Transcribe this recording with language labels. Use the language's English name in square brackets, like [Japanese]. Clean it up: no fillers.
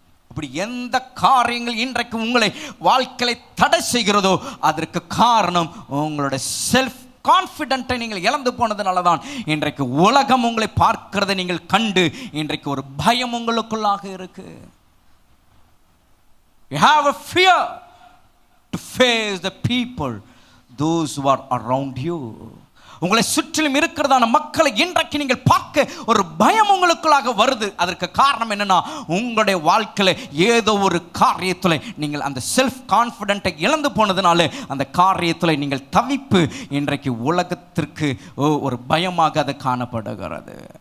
[Tamil] அப்படி எந்த காரியங்கள் இன்றைக்கு உங்களை வாழ்க்கையை தடை செய்கிறதோ அதற்கு காரணம் உங்களுடைய செல்ஃப் கான்ஃபிடென்ட்டை நீங்கள் இழந்து போனதுனால தான் இன்றைக்கு உலகம் உங்களை பார்க்கிறதை நீங்கள் கண்டு இன்றைக்கு ஒரு பயம் உங்களுக்குள்ளாக இருக்கு. [English] You have a fear to face the people, those who are around you. [Tamil] உங்களை சுற்றிலும் இருக்கிறதான மக்களை இன்றைக்கு நீங்கள் பார்க்க ஒரு பயம் உங்களுக்குள்ளாக வருது. அதற்கு காரணம் என்னன்னா, உங்களுடைய வாழ்க்கையில ஏதோ ஒரு காரியத்தில் நீங்கள் அந்த செல்ஃப் கான்ஃபிடென்ட்டை இழந்து போனதுனால அந்த காரியத்தில் நீங்கள் தவிப்பு இன்றைக்கு உலகத்திற்கு ஒரு பயமாக அது காணப்படுகிறது.